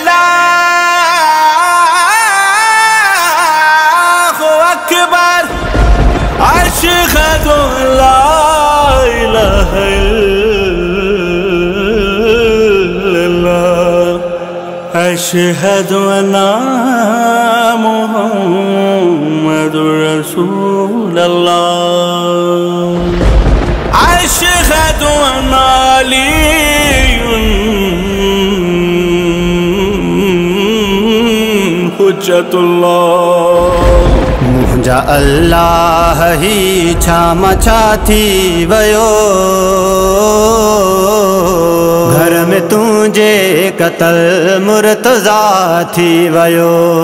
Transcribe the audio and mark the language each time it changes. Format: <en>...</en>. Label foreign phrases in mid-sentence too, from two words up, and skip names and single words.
<ar>الله أكبر أشهد أن لا إله إلا الله أشهد أن محمدا رسول الله أشهد أن</ar> <sd>मुंहिंजा अल्लाह ही छा थी वयो घर में तुझे कतल मुर्तज़ा थी वयो।</sd>